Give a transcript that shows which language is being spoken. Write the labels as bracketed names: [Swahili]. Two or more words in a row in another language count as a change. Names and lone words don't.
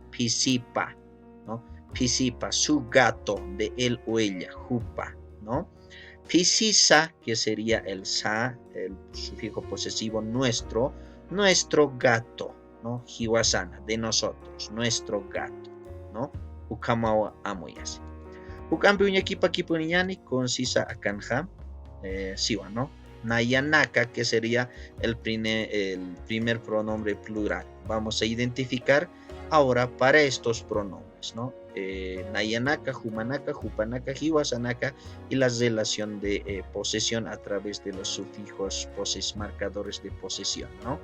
[Spanish] Pisipa, ¿no? Pisipa, su gato de él o ella, jupa, ¿no? Pisisa, que sería el sa, el sufijo posesivo nuestro, nuestro gato, ¿no? Hiwasana, de nosotros, nuestro gato, ¿no? [Aymara] Ukamawa amoyasi. Ukampi uñakipa kipuniñani con sisa akanja, siwa, [Spanish] ¿no? Nayanaka, que sería el primer pronombre plural. Vamos a identificar ahora para estos pronombres, ¿no? [Aymara] Nayanaka, Humanaka, Jupanaka, Hiwasanaka [Spanish] y la relación de posesión a través de los sufijos marcadores de posesión, ¿no?